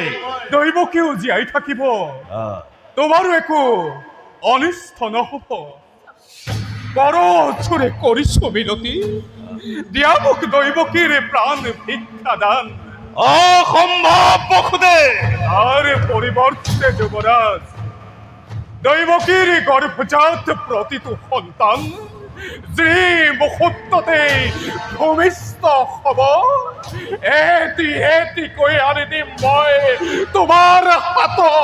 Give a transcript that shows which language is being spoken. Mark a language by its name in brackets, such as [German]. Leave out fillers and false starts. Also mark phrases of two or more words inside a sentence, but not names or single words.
[Assamese] দৈবকীও জীয়াই থাকিব, তোমাৰো একো অনিষ্ট নহব। কৰজোৰে কৰিছো বিনতি, দিয়া মোক দৈবকীৰ প্ৰাণ ভিক্ষা দান। অসম্ভৱ বসুদে। আর পরিবর্তে যুবরাজ, দৈবকীর গর্ভজাত প্রতিটো সন্তান যি মুহূৰ্ততে ভূমিষ্ঠ হব, এটি কৈ আনি দিম মই তোমাৰ হাতত।